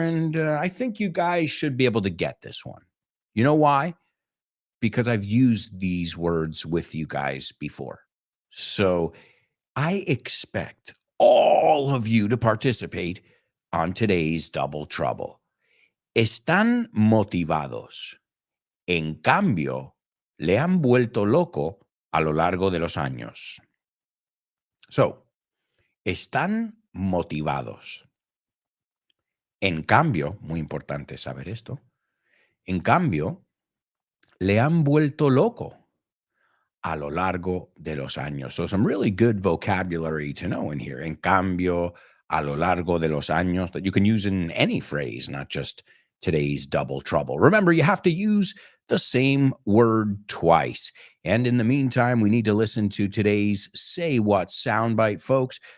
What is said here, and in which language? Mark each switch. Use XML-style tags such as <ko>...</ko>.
<en>And I think you guys should be able to get this one. You know why? Because I've used these words with you guys before. So I expect all of you to participate on today's Double Trouble.</en> <es>Están motivados. En cambio, le han vuelto loco a lo largo de los años. So, están motivados. En cambio, muy importante saber esto, en cambio, le han vuelto loco a lo largo de los años.</es> <en>So some really good vocabulary to know in here.</en> <es>En cambio, a lo largo de los años,</es> <en>that you can use in any phrase, not just today's double trouble. Remember, you have to use the same word twice. And in the meantime, we need to listen to today's Say What soundbite, folks.</en>